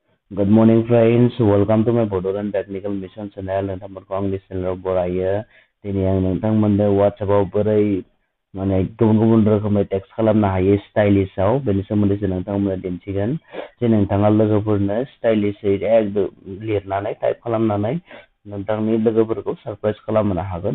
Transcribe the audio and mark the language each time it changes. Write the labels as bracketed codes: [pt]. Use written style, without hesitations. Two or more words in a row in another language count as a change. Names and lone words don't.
[en] Good morning, friends. Welcome to my Bodoran Technical Mission channel. [brx] नोंथांमोनखौ आंनि चेनेलाव बरायो। दिनै आं नोंथांमोननो WhatsAppआव बोरै माने गुबुन रोखोमै टेक्स्ट खालामनो हायो स्टाइलिशआव बेनि सोमोन्दैसो नोंथांमोननो दिन्थिगोन। जे नोंथाङा लोगोफोरनो स्टाइलिशै एकदम लिरनानै टाइप खालामनानै नोंथांनि लोगोफोरखौ सरप्राइज खालामनो हागोन।